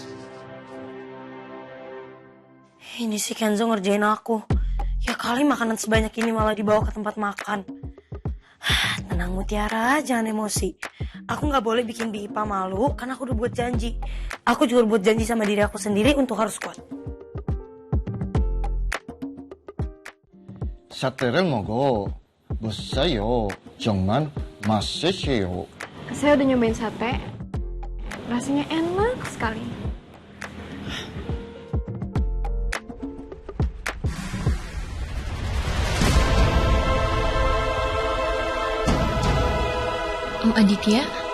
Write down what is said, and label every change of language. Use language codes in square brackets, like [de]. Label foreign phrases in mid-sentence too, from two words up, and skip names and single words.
[id] Ini si Kenzo ngerjain aku. Ya kali makanan sebanyak ini malah dibawa ke tempat makan. Tenang Mutiara, jangan emosi. Aku gak boleh bikin Bi Ipa malu karena aku udah buat janji. Aku juga buat janji sama diri aku sendiri untuk harus kuat. [ko] 사태를 먹어. 보세요. 정말 맛있어요. [id] Saya udah nyobain sate. Rasanya enak sekali. Om Aditya?